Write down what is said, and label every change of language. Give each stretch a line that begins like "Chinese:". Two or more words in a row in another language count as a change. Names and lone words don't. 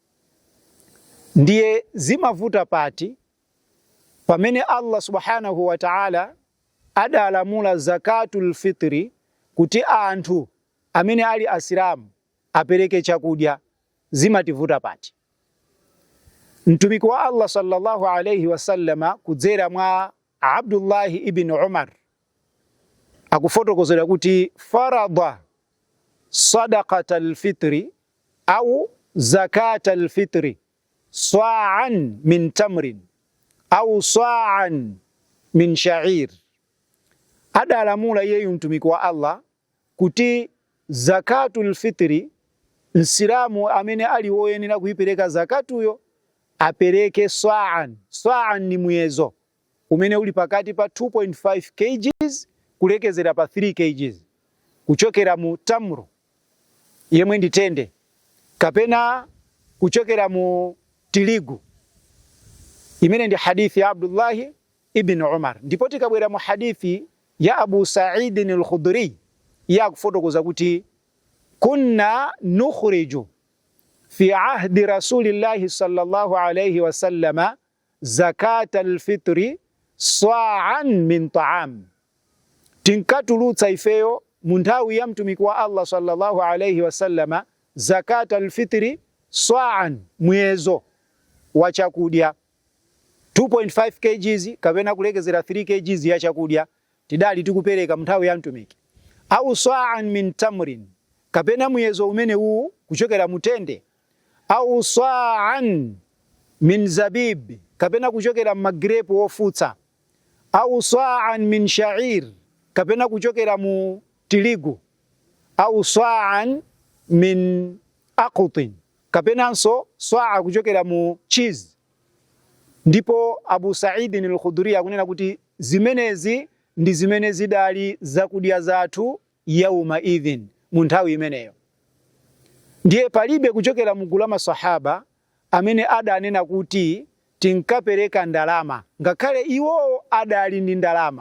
Nyanja: Ndiye zimavuta pati pamene Allah
Arabic: سبحانه وتعالى
Nyanja: adalamula
Arabic: زكاة الفطر
Nyanja: kuti anthu amene ali asilamu apereke chakudya, zimativuta pati. Mtumiki wa Allah
Arabic: صلى الله عليه وسلم
Nyanja: kudzera mwa Abdullah ibn Umar akufotokozera kuti
Arabic: فرض صدقة الفطر أو زكاة الفطر صاعا من تمر أو صاعا من شعير.
Nyanja: Adalamula yeyu mtumiki wa Allah kuti
Arabic: زكاة الفطر
Nyanja: msilamu amene ali woyenera kuipereka zakatuyo apereke sa'an. Sa'an ni muyezo umene uli pakati pa 2.5 kgs kulekezera pa 3 kgs kuchokera mu tamru yemwe ndi tende kapena kuchokera mu tiligu, imene ndi hadithi ya Abdullah ibn Umar. Ndipo tikabwera mu hadithi ya Abu Sa'id al-Khudri ya kufotokoza kuti
Arabic: كنا نخرج في عهد رسول الله صلى الله عليه وسلم زكاة الفطر صاعا من طعام.
Nyanja: Tinkatulutsa ifeyo mu nthawi ya mtumiki wa Allah
Arabic: صلى الله عليه وسلم زكاة الفطر صاعا,
Nyanja: muyezo wa chakudya 2.5 kgs kapena kulekezera 3 kgs ya chakudya tidali tikupereka mnthawi ya mtumiki.
Arabic: أو صاعا من تمر,
Nyanja: kapena muyezo umene huu kuchokera mutende,
Arabic: أو صاعا من زبيب,
Nyanja: kapena kuchokera magrepu ofutsa,
Arabic: أو صاعا من شعير,
Nyanja: kapena kuchokera mu tiligu,
Arabic: أو صاعا من أقط,
Nyanja: kapena nso sa'a kuchokera mu cheese. Ndipo Abu Sa'id al-Khudri akunena kuti zimenezi ndi zimene zidali zakudya zathu
Arabic: يومئذ,
Nyanja: mu nthawi imeneyo. Ndiye palibe kuchokera mu gulu la masahaba amene adanena kuti tinkapereka ndalama, ngakhale iwo adali ndi ndalama.